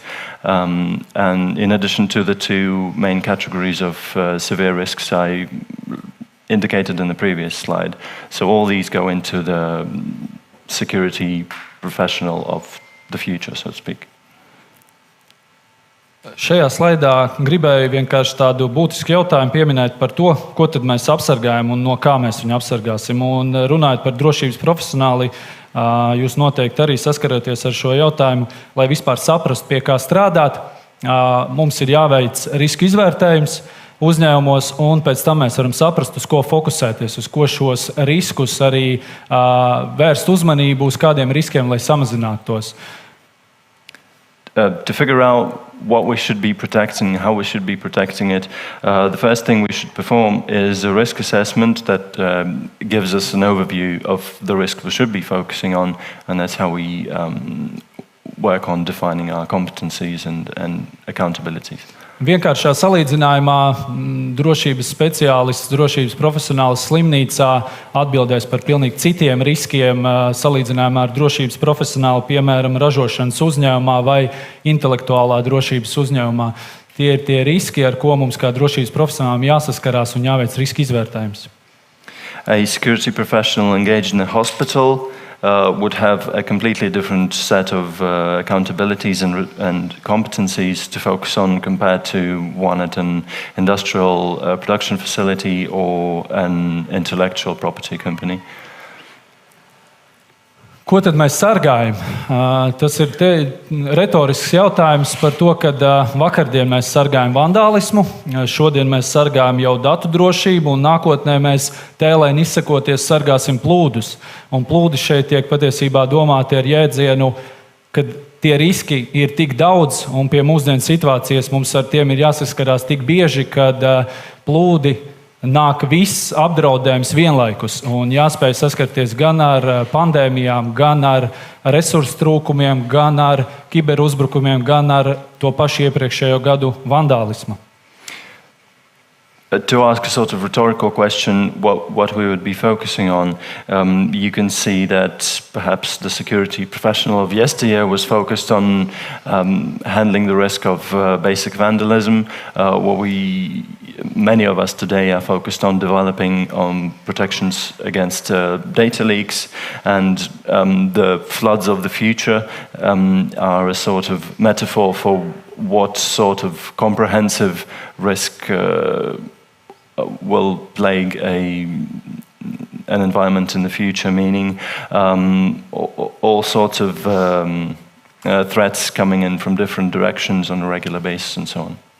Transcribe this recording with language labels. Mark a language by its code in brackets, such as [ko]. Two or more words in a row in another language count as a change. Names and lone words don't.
[en] And in addition to the 2 main categories of severe risks I indicated in the previous slide. So all these go into the security professional of the future, so to speak. [lv] Šajā slaidā gribēju vienkārši tādu būtisku jautājumu pieminēt par to, ko tad mēs apsargājam un no kā mēs viņu apsargāsim. Un runājot par drošības profesionāli, jūs noteikti arī saskaraties ar šo jautājumu, lai vispār saprastu, pie kā strādāt. Mums ir jāveic riska izvērtējums uzņēmumos, un pēc tam mēs varam saprast, uz ko fokusēties, uz ko šos riskus arī vērst uzmanību, uz kādiem riskiem, lai samazinātu tos. [en] To figure out what we should be protecting, how we should be protecting it, the first thing we should perform is a risk assessment that gives us an overview of the risk we should be focusing on, and that's how we work on defining our competencies and accountabilities. [lv] Vienkāršā salīdzinājumā drošības speciālists, drošības profesionālis slimnīcā atbildēs par pilnīgi citiem riskiem salīdzinājumā ar drošības profesionālu, piemēram, ražošanas uzņēmumā vai intelektuālā drošības uzņēmumā. Tie ir tie riski, ar ko mums kā drošības profesionālim jāsaskarās un jāveic riska izvērtējums. [en] A security professional engaged in a hospital would have a completely different set of accountabilities and competencies to focus on compared to one at an industrial production facility or an intellectual property company. [lv] Ko tad mēs sargājam? Tas ir retorisks jautājums par to, ka vakardien mēs sargājam vandālismu, šodien mēs sargājam jau datu drošību, un nākotnē mēs tēlēni izsakoties sargāsim plūdus. Un plūdi šeit tiek patiesībā domāti ar jēdzienu, ka tie riski ir tik daudz, un pie mūsdienu situācijas mums ar tiem ir jāsaskarās tik bieži, kad plūdi nāk viss apdraudējums vienlaikus, un jāspēj saskarties gan ar pandēmijām, gan ar resursu trūkumiem, gan ar kiberuzbrukumiem, gan ar to pašu iepriekšējo gadu vandālismu. [en] To ask a sort of rhetorical question, what we would be focusing on, you can see that perhaps the security professional of yesteryear was focused on handling the risk of basic vandalism. Many of us today are focused on developing protections against data leaks, and the floods of the future are a sort of metaphor for what sort of comprehensive risk will plague an environment in the future, meaning all sorts of threats coming in from different directions on a regular basis and so on.